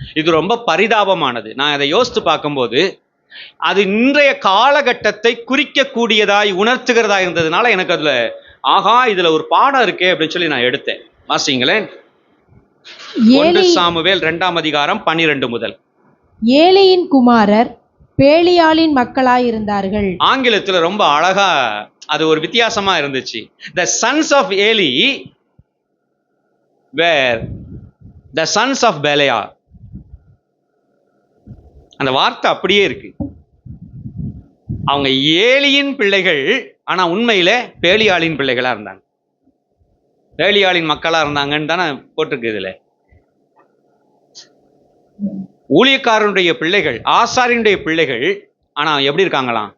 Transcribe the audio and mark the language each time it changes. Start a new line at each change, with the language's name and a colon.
Tamil: இது ரொம்ப பரிதாபமானது. நான் அதை யோசித்து பார்க்கும்போது, அது இன்றைய காலகட்டத்தை குறிக்கக்கூடியதாய் உணர்த்துகிறதா இருந்ததுனால எனக்கு அதுல ஆகா, இதுல ஒரு பாடம் இருக்கே அப்படின்னு சொல்லி நான் எடுத்தேன். வாசிங்களேன், 1 சாமுவேல் 2ஆம் அதிகாரம் 12 முதல். ஏலியின் குமாரர் பேலியாளின் மக்களாயிருந்தார்கள். ஆங்கிலத்துல ரொம்ப அழகா அது ஒரு வித்தியாசமா இருந்துச்சு.
English: The sons of Eli were the sons of Belial.
Tamil: அந்த வார்த்தை அப்படியே இருக்கு. அவங்க ஏலியின் பிள்ளைகள், ஆனா உண்மையில பேலியாளின் பிள்ளைகளா இருந்தாங்க. பேலியாளின் மக்களா இருந்தாங்கன்னு தானே போட்டிருக்கு இதுல. ஊழியக்காரனுடைய பிள்ளைகள், ஆசாரியனுடைய பிள்ளைகள், ஆனா எப்படி இருக்காங்களாம்?